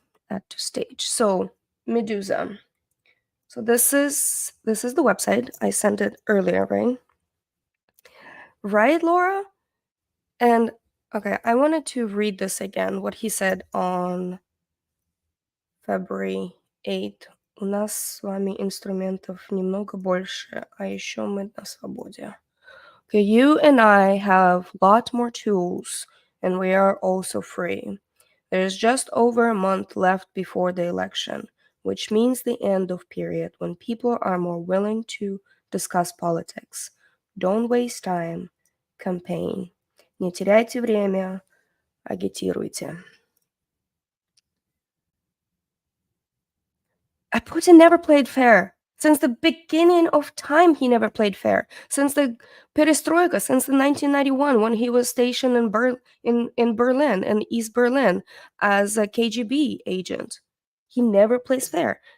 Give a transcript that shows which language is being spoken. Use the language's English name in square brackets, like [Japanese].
[English] Add to stage. So Medusa. So this is the website. I sent it earlier, right? Right, Laura? And okay, I wanted to read this again, what he said on February 8th. [Russian] У нас с вами инструментов немного больше, а еще мы на свободе. [English] Okay, you and I have a lot more tools, and we are also free. There's just over a month left before the election, which means the end of period when people are more willing to discuss politics. Don't waste time, campaign. [Russian] Не теряйте время, агитируйте. [English] Putin never played fair. Since the beginning of time, he never played fair. Since the perestroika, since the 1991, when he was stationed in Berlin, in East Berlin, as a KGB agent, he never plays fair.